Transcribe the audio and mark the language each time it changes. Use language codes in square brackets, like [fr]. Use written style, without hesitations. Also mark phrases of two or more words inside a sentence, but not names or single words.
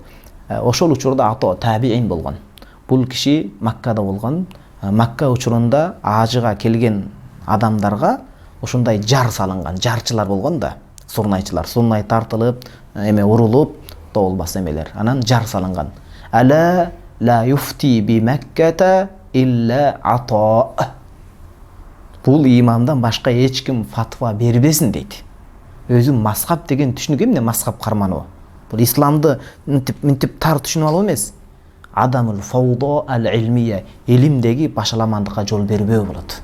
[ky] Ошол учурда Ато табиин болгон. Бул киши Маккада болгон. Макка учурунда ажыга келген адамдарга ушундай жар салынган, жарчылар болгон да, сурнайчылар, сурнай тартылып, урулуп, болбаса эмелер. Анан жар салынган. [ar] ألا لا يفتي بمكة إلا عطاء. [ky] Бул имамдан башка эч ким фатва бербесин дейт. Өзү мазхаб деген түшүнүк эмне, мазхаб кармануу. Бул исламды мынтип тар түшүнүп алуу эмес. [ar] عدم الفوضى العلمية, [ky] илимдеги башаламандыкка жол бербөө болот.